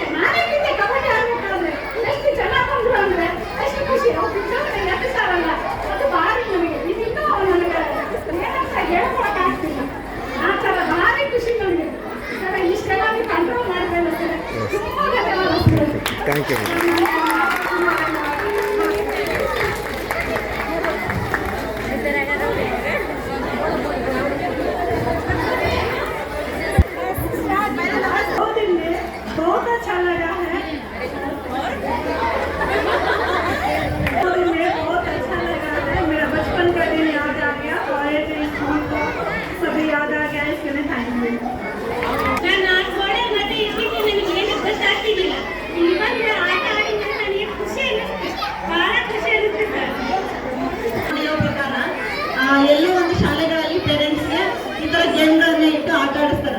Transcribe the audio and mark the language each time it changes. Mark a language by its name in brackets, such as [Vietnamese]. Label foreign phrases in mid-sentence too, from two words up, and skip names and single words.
[Kannada] ನಾನೇ ಬಿದ್ದೆ ಕಬಡ್ಡಿ ಆಡ್ಬೇಕಾದ್ರೆ ಎಷ್ಟು ಜನ ಬಂದ್ರು ಅಂದ್ರೆ ಎಷ್ಟು ಖುಷಿ. ಅವ್ರು ಬಿದ್ದವ್ರೆ ಎತ್ತಿಸಾರಲ್ಲ ಅದು ಭಾರಿ ನನಗೆ ಇದಿನ್ನೂ ನನಗೆ ಏನಂತ ಹೇಳ್ಕೊಳಕ್ಕೆ ಆಗ್ತಿಲ್ಲ. ಆ ಥರ ಭಾರಿ ಖುಷಿ ನನಗೆ ಸರ್. ಇಷ್ಟೆಲ್ಲ ನೀವು ಕಂಟ್ರೋಲ್ ಮಾಡಬೇಕು ಸರ್. ತುಂಬ ಧನ್ಯವಾದ ಸರ್. [English] thank you. [Hindi] बहुत अच्छा लगा है. बहुत अच्छा लगा है. मेरा बचपन का दिन याद आ गया और स्कूल को सभी याद आ गया. इसके लिए [English] thank you. [Kannada] ನಾನು ಗೋಡೆ ಮತ್ತೆ ಇದಕ್ಕೆ ನನಗೆ ಏನು ಗೊತ್ತಾಗ್ತಿದ್ದಿಲ್ಲ. ಇಲ್ಲಿ ಬಂದು ಆಟ ಆಡಿದ್ರೆ ನನಗೆ ಖುಷಿ ಅನ್ನಿಸ್ತು, ಬಹಳ ಖುಷಿ ಅನ್ನಿಸ್ತು ಸರ್. ಪ್ರಕಾರ ಎಲ್ಲೋ ಒಂದು ಶಾಲೆಗಳಲ್ಲಿ ಪೇರೆಂಟ್ಸ್ಗೆ ಈ ಥರ ಗೇಮ್ಗಳನ್ನ ಇಟ್ಟು ಆಟ ಆಡಿಸ್ತಾರೆ.